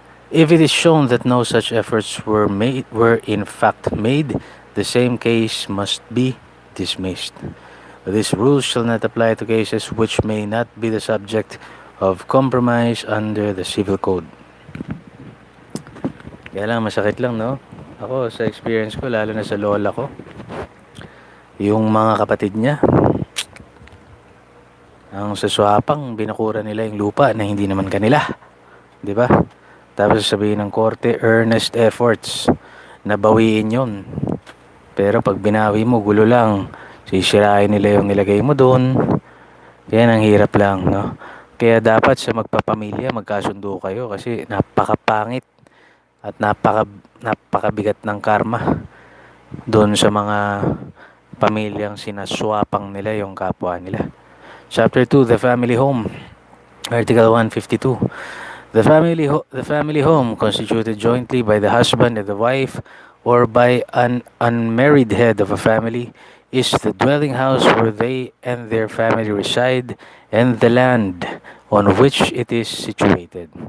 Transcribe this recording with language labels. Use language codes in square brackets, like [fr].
[en] If it is shown that no such efforts were in fact made, the same case must be dismissed. This rule shall not apply to cases which may not be the subject of compromise under the Civil Code. [tl] Kaya lang, masakit lang, no? Ako, sa experience ko, lalo na sa lola ko, yung mga kapatid niya, ang saswapang binakura nila yung lupa na hindi naman kanila. Di ba? Tapos sabihin ng korte, earnest efforts na bawiin yun. Pero pag binawi mo, gulo lang. Sisirain nila yung nilagay mo doon. Yan ang hirap lang, no? Kaya dapat sa magpapamilya, magkasundo kayo kasi napakapangit at napakabigat ng karma doon sa mga pamilyang sinaswapang nila yung kapwa nila. [en] Chapter 2, The Family Home. Article 152. The family home, constituted jointly by the husband and the wife or by an unmarried head of a family, is the dwelling house where they and their family reside and the land on which it is situated.